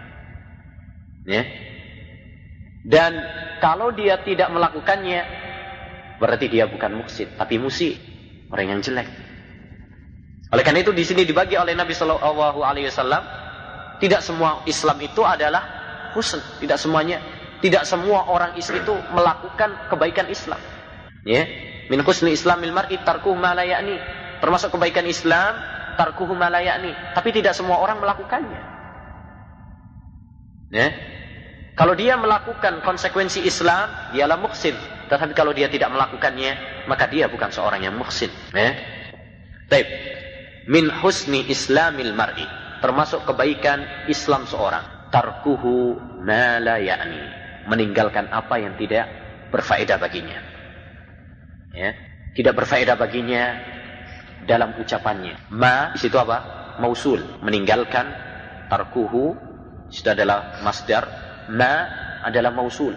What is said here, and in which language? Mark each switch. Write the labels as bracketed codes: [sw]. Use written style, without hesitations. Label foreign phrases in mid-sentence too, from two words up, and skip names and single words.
[id] Dan kalau dia tidak melakukannya, berarti dia bukan muhsin, tapi musi, orang yang jelek. Oleh karena itu di sini dibagi oleh Nabi [ar] صلى الله عليه وسلم, [id] tidak semua Islam itu adalah husn, tidak semuanya, tidak semua orang Islam itu melakukan kebaikan Islam. [ar] من حسن إسلام المرء تركه ما لا يعني. [id] Termasuk kebaikan Islam, [ar] تركه ما لا يعني. [id] Tapi tidak semua orang melakukannya. Kalau dia melakukan konsekuensi Islam, dialah muhsin. Tetapi kalau dia tidak melakukannya, maka dia bukan seorang yang muhsin. [ar] Baik. من حسن إسلام المرء. [id] Termasuk kebaikan Islam seorang, [ar] تركه ما لا يعني, [id] meninggalkan apa yang tidak berfaedah baginya. Tidak berfaedah baginya dalam ucapannya. Ma di situ apa? Mausul, meninggalkan. Tarkuhu itu adalah masdar. Ma adalah mausul.